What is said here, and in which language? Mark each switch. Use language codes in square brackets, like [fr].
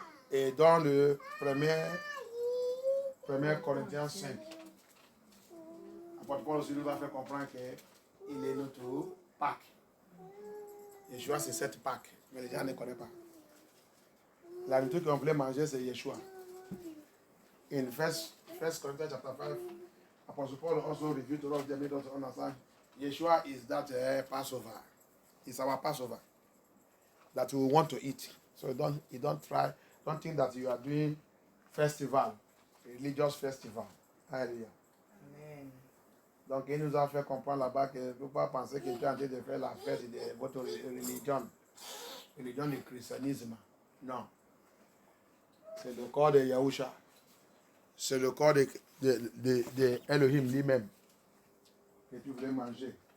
[fr] Et dans le 1 Corinthiens 5, l'apôtre Paul aussi nous a fait comprendre qu'il est notre Pâque. Yeshua, c'est cette Pâque, mais les gens ne connaissent pas. La nourriture qu'on voulait manger, c'est Yeshua. [en] In 1 Corinthians chapter 5, Apostle Paul also revealed to us, they made us understand, Yeshua is that Passover. It's our Passover that we want to eat. So you don't think that you are doing festival, religious festival. Hallelujah. Amen. [fr] Donc, il nous a fait comprendre là-bas que ne faut pas penser que tu es en train de faire la fête de votre religion du christianisme. Non. C'est le corps de Yahusha. C'est le corps de Elohim lui-même que tu voulais manger.